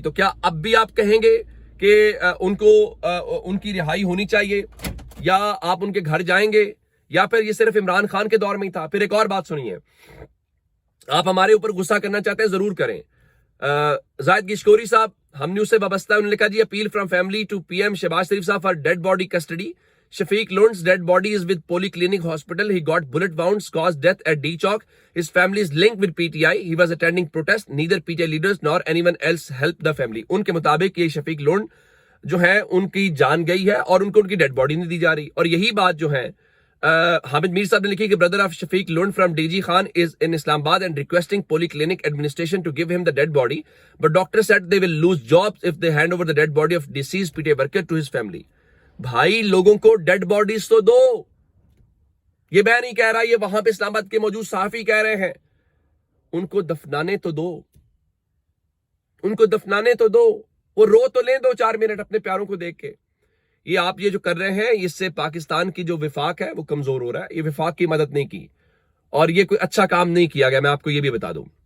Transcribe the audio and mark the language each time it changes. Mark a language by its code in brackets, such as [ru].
[ur] تو کیا اب بھی آپ کہیں گے کہ ان کو ان کی رہائی ہونی چاہیے, یا آپ ان کے گھر جائیں گے, یا پھر یہ صرف عمران خان کے دور میں ہی تھا؟ پھر ایک اور بات سنیے. آپ ہمارے اوپر غصہ کرنا چاہتے ہیں ضرور کریں. زاہد گشکوری صاحب ہم نیوز سے وابستہ, انہوں نے لکھا جی [en] Appeal from family to PM Shehbaz Sharif Sahab for dead body custody. Shafiq Lone's dead body is with Polyclinic Hospital. He got bullet wounds caused death at D Chowk. His family is linked with PTI. He was attending protest. Neither PTI leaders nor anyone else helped the family. [ur] ان کے مطابق یہ شفیق loan جو ہے ان کی جان گئی ہے, اور ان کو ان کی ڈیڈ باڈی نہیں دی جا رہی. اور یہی بات جو ہے حامد میر صاحب نے لکھی کہ [en] brother of Shafiq Lone from DG Khan is in Islamabad and requesting Polyclinic administration to give him the dead body. But doctor said they will lose jobs if they hand over the dead body of deceased PTI worker to his family. [ur] بھائی لوگوں کو dead bodies تو دو. یہ میں نہیں کہہ رہا, یہ وہاں پہ اسلام آباد کے موجود صحافی کہہ رہے ہیں. ان کو دفنانے تو دو, ان کو دفنانے تو دو, وہ رو تو لیں 2-4 منٹ اپنے پیاروں کو دیکھ کے. یہ آپ یہ جو کر رہے ہیں, اس سے پاکستان کی جو وفاق ہے وہ کمزور ہو رہا ہے. یہ وفاق کی مدد نہیں کی, اور یہ کوئی اچھا کام نہیں کیا گیا, میں آپ کو یہ بھی بتا دوں.